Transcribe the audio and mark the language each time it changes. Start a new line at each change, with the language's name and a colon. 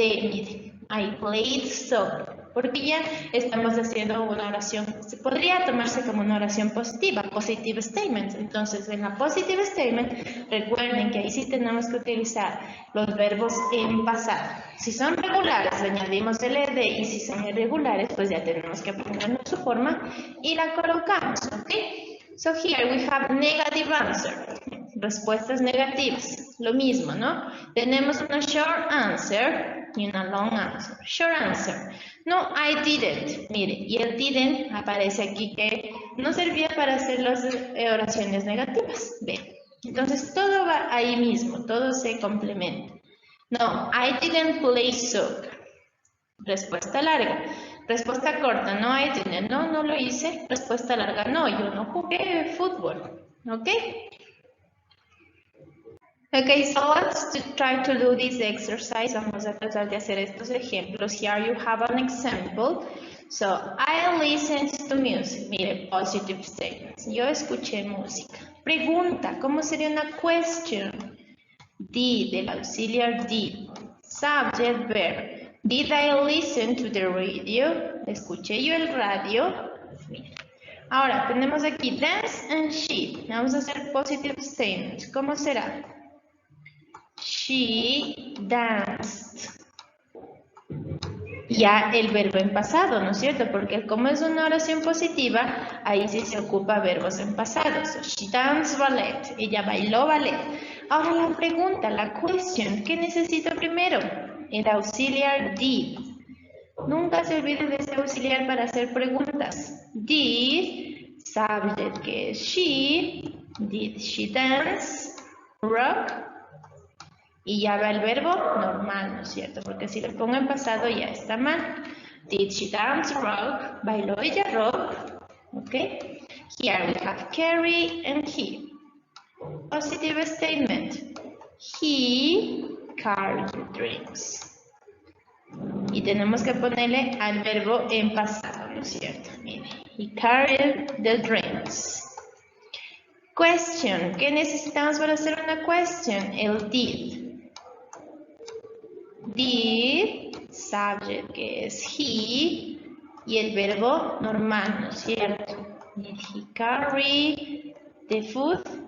Spanish: Mire,
English: I played soccer.
Spanish: Porque ya estamos haciendo una oración, se podría tomarse como una oración positiva, positive statement. Entonces, en la positive statement, recuerden que ahí sí tenemos que utilizar los verbos en pasado. Si son regulares, le añadimos el ed, y si son irregulares, pues ya tenemos que ponernos su forma y la colocamos, ¿ok?
English: So here we have negative answer.
Spanish: Respuestas negativas, lo mismo, ¿no? Tenemos una short answer y una long answer. Short answer.
English: No, I didn't.
Spanish: Mire, y el didn't aparece aquí que no servía para hacer las oraciones negativas. Ve. Entonces todo va ahí mismo, todo se complementa.
English: No, I didn't play soccer.
Spanish: Respuesta larga. Respuesta corta,
English: no, I didn't.
Spanish: No, no lo hice. Respuesta larga, no, yo no jugué fútbol. ¿Ok?
English: Okay, so let's try to do this exercise.
Spanish: Vamos a tratar de hacer estos ejemplos.
English: Here you have an example. So, I listened to music.
Spanish: Mire,
English: positive statements.
Spanish: Yo escuché música. Pregunta, ¿cómo sería una question? Did, el auxiliar did. Subject, verb.
English: Did I listen to the radio?
Spanish: ¿Escuché yo el radio? Mire. Ahora, tenemos aquí dance and she. Vamos a hacer positive statements. ¿Cómo será?
English: She danced.
Spanish: ya el verbo en pasado, ¿no es cierto? Porque como es una oración positiva, ahí sí se ocupa verbos en pasado.
English: So, she danced ballet.
Spanish: Ella bailó ballet. Ahora la pregunta, la question, ¿qué necesito primero? El auxiliar did. Nunca se olvide de ese auxiliar para hacer preguntas. Did, subject que es she,
English: did she dance, rock,
Spanish: y ya va el verbo normal, ¿no es cierto? Porque si lo pongo en pasado ya está mal.
English: Did she dance rock?
Spanish: ¿Bailó ella rock?
English: ¿Ok? Here we have Carrie and he. Positive statement. He carried the drinks.
Spanish: Y tenemos que ponerle al verbo en pasado, ¿no es cierto?
English: Mire, he carried the drinks. Question.
Spanish: ¿Qué necesitamos para hacer una question? El did. Did, subject que es he, y el verbo normal, ¿no es cierto?
English: Did he carry the food?